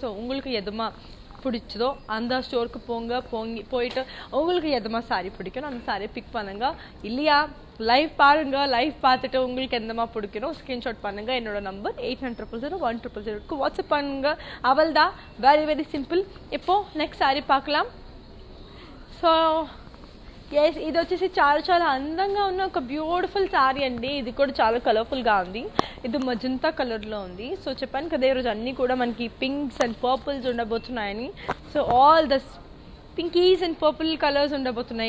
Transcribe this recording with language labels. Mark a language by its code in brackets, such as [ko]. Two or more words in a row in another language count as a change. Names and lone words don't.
[ta] ஸோ உங்களுக்கு எதுமா பிடிச்சதோ அந்த ஸ்டோருக்கு போயிட்டு உங்களுக்கு எதுமா சாரி பிடிக்கணும் அந்த சாரியை பிக் பண்ணுங்க. இல்லையா லைவ் பாருங்க. லைவ் பார்த்துட்டு உங்களுக்கு எந்தமா பிடிக்கணும் ஸ்க்ரீன்ஷாட் பண்ணுங்க. என்னோட நம்பர் 80000100 வாட்ஸ்அப் பண்ணுங்க. அவள் தான், [en] very very simple. [ta] இப்போ நெக்ஸ்ட் சாரி பார்க்கலாம். [te] సో ఎస్, ఇది వచ్చేసి చాలా చాలా అందంగా ఉన్న ఒక బ్యూటిఫుల్ శారీ అండి. ఇది కూడా చాలా కలర్ఫుల్గా ఉంది. ఇది మజంతా కలర్లో ఉంది. సో చెప్పాను కదా ఈరోజు అన్నీ కూడా మనకి [en] pinks and purples [te] ఉండబోతున్నాయని. [en] so all the pinkies and purple colours ఉండబోతున్నాయి.